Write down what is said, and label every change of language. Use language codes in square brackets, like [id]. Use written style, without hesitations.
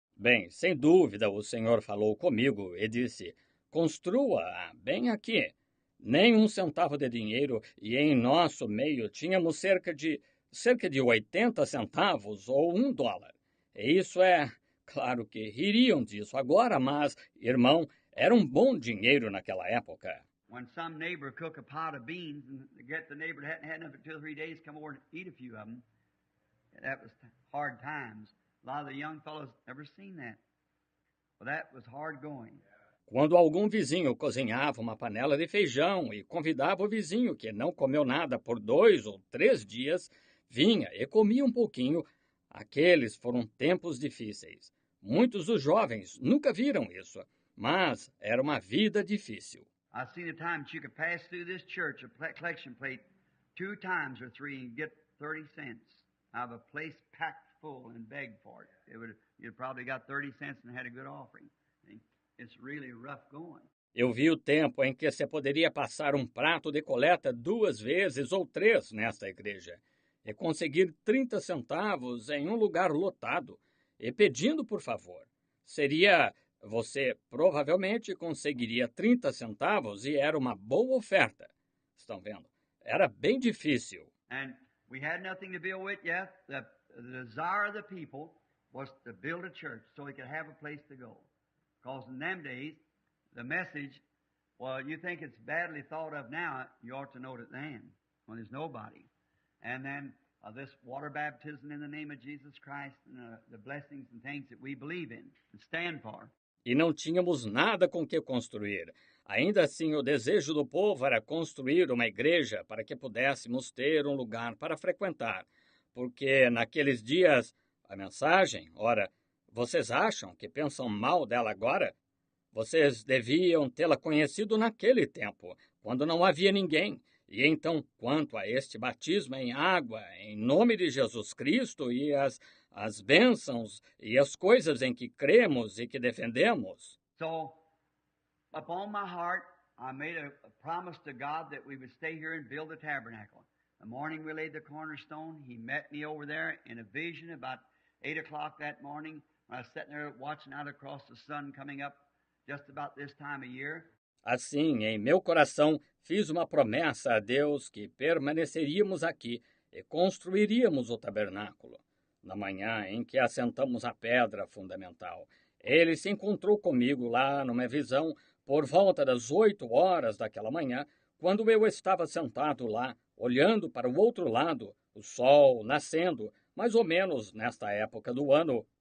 [pt] Bem, sem dúvida, o Senhor falou comigo e disse, construa bem aqui. Nem um centavo de dinheiro, e em nosso meio tínhamos cerca de 80 centavos ou $1. E isso claro que ririam disso agora, mas, irmão, era um bom dinheiro naquela época. [en] When some neighbor cook a pot of beans and get the neighbor that hadn't had enough for 2 or 3 days come over and eat a few of them, that was hard times. A lot of the young fellows never seen that. Well, that was hard going. [pt] Quando algum vizinho cozinhava uma panela de feijão e convidava o vizinho que não comeu nada por 2 ou 3 dias, vinha e comia um pouquinho, aqueles foram tempos difíceis. Muitos dos jovens nunca viram isso, mas era uma vida difícil. [en] I've seen a time that you could pass through this church, a collection plate, 2 times or 3 and get 30 cents out of a place packed full and beg for it. You'd probably got 30 cents and had a good offering. See? It's really rough going. [pt] Eu vi o tempo em que você poderia passar um prato de coleta 2 vezes ou 3 nesta igreja e conseguir 30 centavos em um lugar lotado e pedindo por favor. Você provavelmente conseguiria 30 centavos e era uma boa oferta. Estão vendo? Era bem difícil. [en] And we had nothing to build with yet. The desire of the people was to build a church so they could have a place to go. Because in them days, the message, well, you think it's badly thought of now, you ought to know it then, when there's nobody. And then this water baptism in the name of Jesus Christ and the blessings and things that we believe in and stand for. [pt] E não tínhamos nada com que construir. Ainda assim, o desejo do povo era construir uma igreja para que pudéssemos ter um lugar para frequentar. Porque naqueles dias, a mensagem, ora, vocês acham que pensam mal dela agora? Vocês deviam tê-la conhecido naquele tempo, quando não havia ninguém. E então, quanto a este batismo em água, em nome de Jesus Cristo e as bênçãos e as coisas em que cremos e que defendemos. [en] So, upon my heart, I made a promise to God that we would stay here and build the tabernacle. The morning we laid the cornerstone, He met me over there in a vision about 8 o'clock that morning. I was sitting there watching out across the sun coming up just about this time of year. [pt] Assim, em meu coração, fiz uma promessa a Deus que permaneceríamos aqui e construiríamos o tabernáculo. Na manhã em que assentamos a pedra fundamental, ele se encontrou comigo lá numa visão por volta das 8 horas daquela manhã, quando eu estava sentado lá, olhando para o outro lado, o sol nascendo, mais ou menos nesta época do ano.